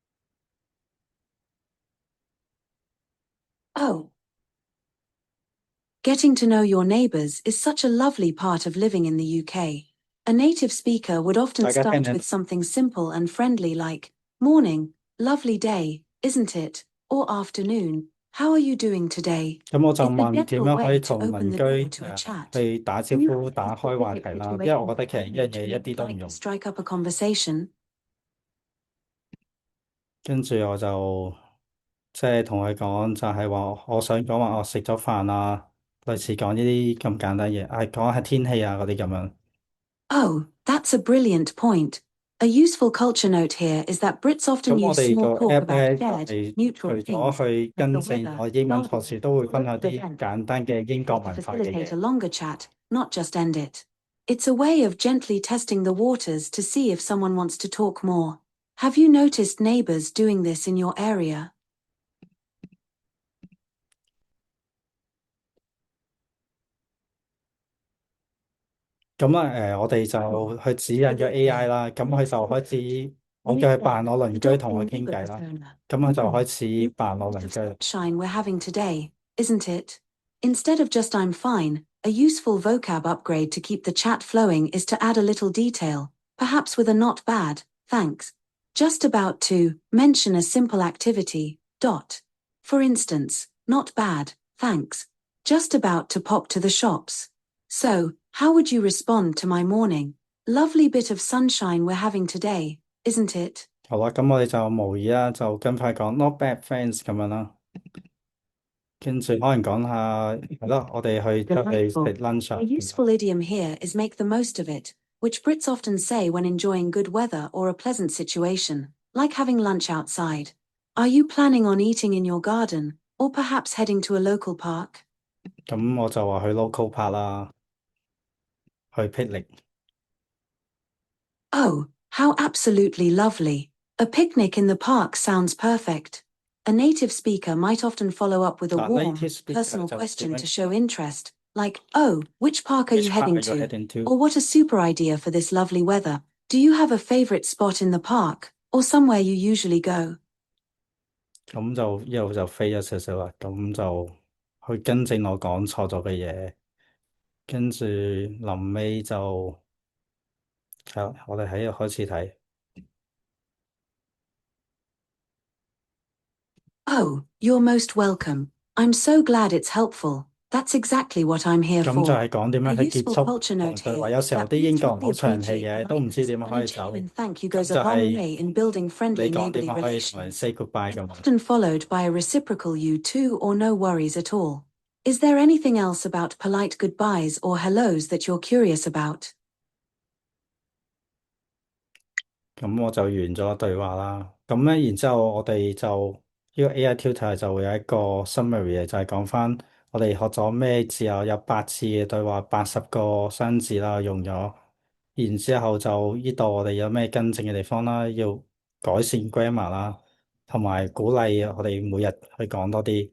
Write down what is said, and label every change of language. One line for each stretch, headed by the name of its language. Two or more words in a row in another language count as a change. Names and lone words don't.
English: Oh, Getting to know your neighbors is such a lovely part of living in the UK. A native speaker would often
Cantonese: 大家聽唔
English: start
Cantonese: 聽
English: with something simple and friendly like, Morning, lovely day, isn't it? Or afternoon, how are you doing today?
Cantonese: 咁我就
English: It's a
Cantonese: 問點
English: gentle
Cantonese: 樣可以
English: way to
Cantonese: 同
English: open
Cantonese: 鄰
English: the
Cantonese: 居
English: door to a chat.
Cantonese: 去打招
English: Do you
Cantonese: 呼、
English: have
Cantonese: 打
English: a
Cantonese: 開話
English: specific
Cantonese: 題啦，因為
English: situation
Cantonese: 我覺得其實呢樣嘢一啲都唔
English: like
Cantonese: 容
English: to
Cantonese: 易。
English: strike up a conversation?
Cantonese: 跟住我就即係同佢講，就係話我想講話我食咗飯啊，類似講呢啲咁簡單嘢，係講下天氣啊嗰啲咁樣。
English: Oh, that's a brilliant point. A useful culture note here is that Brits
Cantonese: 咁
English: often
Cantonese: 我
English: use
Cantonese: 哋
English: small
Cantonese: 個
English: talk
Cantonese: app
English: about
Cantonese: 咧就
English: shared,
Cantonese: 係除
English: neutral
Cantonese: 咗
English: things
Cantonese: 去
English: like the
Cantonese: 更正
English: weather,
Cantonese: 我英文錯
English: garden,
Cantonese: 時，都會
English: or
Cantonese: 分享
English: local
Cantonese: 啲
English: events.
Cantonese: 簡單嘅英國
English: To
Cantonese: 文化嘅
English: facilitate
Cantonese: 嘢。
English: a longer chat, not just end it. It's a way of gently testing the waters to see if someone wants to talk more. Have you noticed neighbors doing this in your area?
Cantonese: 咁啊我哋就去指引咗 AI 啦，咁佢就開始我叫佢扮我鄰居同我傾偈啦，咁佢就開始扮我鄰居。
English: Sunshine we're having today, isn't it? Instead of just I'm fine, a useful vocab upgrade to keep the chat flowing is to add a little detail, perhaps with a not bad, thanks. Just about to mention a simple activity, dot. For instance, not bad, thanks. Just about to pop to the shops. So, how would you respond to my morning? Lovely bit of sunshine we're having today, isn't it?
Cantonese: 好啦，咁我哋就模擬啦，就跟快講
English: not bad friends
Cantonese: 咁樣啦，跟住可能講下係咯，我哋去出去食
English: Delightful.
Cantonese: lunch
English: A
Cantonese: 啊。
English: useful idiom here is make the most of it, which Brits often say when enjoying good weather or a pleasant situation, like having lunch outside. Are you planning on eating in your garden, or perhaps heading to a local park?
Cantonese: 咁我就話去
English: local park
Cantonese: 啦，去霹靂。
English: Oh, how absolutely lovely. A picnic in the park sounds perfect. A native speaker might often follow up with a
Cantonese: 嗱
English: warm, native speaker personal
Cantonese: 就點
English: question
Cantonese: 樣
English: to show interest, like, oh, which park are you which park heading are you to? heading to？ Or what a super idea for this lovely weather. Do you have a favorite spot in the park, or somewhere you usually go?
Cantonese: 咁就一路就飛咗少少啦，咁就去更正我講錯咗嘅嘢，跟住臨尾就係啦，我哋喺度開始睇。
English: Oh, you're most welcome. I'm so glad it's helpful. That's exactly what I'm here
Cantonese: 咁就
English: for.
Cantonese: 係講點
English: A
Cantonese: 樣去結
English: useful
Cantonese: 束
English: culture
Cantonese: 同
English: note
Cantonese: 對話，
English: here
Cantonese: 有時候
English: that
Cantonese: 啲
English: Brits
Cantonese: 英國人好
English: really
Cantonese: 長氣
English: appreciate
Cantonese: 嘅，都唔知
English: politeness,
Cantonese: 點樣
English: and
Cantonese: 可
English: a
Cantonese: 以走。
English: genuine thank you
Cantonese: 咁
English: goes a
Cantonese: 就
English: long
Cantonese: 係
English: way in building
Cantonese: 你
English: friendly
Cantonese: 講點
English: neighborly
Cantonese: 樣可以同人
English: relations. say goodbye It's
Cantonese: 咁。
English: often followed by a reciprocal you too or no worries at all. Is there anything else about polite goodbyes or hellos that you're curious about?
Cantonese: 咁我就完咗對話啦。咁咧，然之後我哋就呢個
English: AI tutor
Cantonese: 就會有一個 summary 嘅，就係講翻我哋學咗咩字啊，有8次嘅對話，80個生字啦，用咗。然之後就呢度我哋有咩更正嘅地方啦，要改善 grammar 啦，同埋鼓勵我哋每日去講多啲。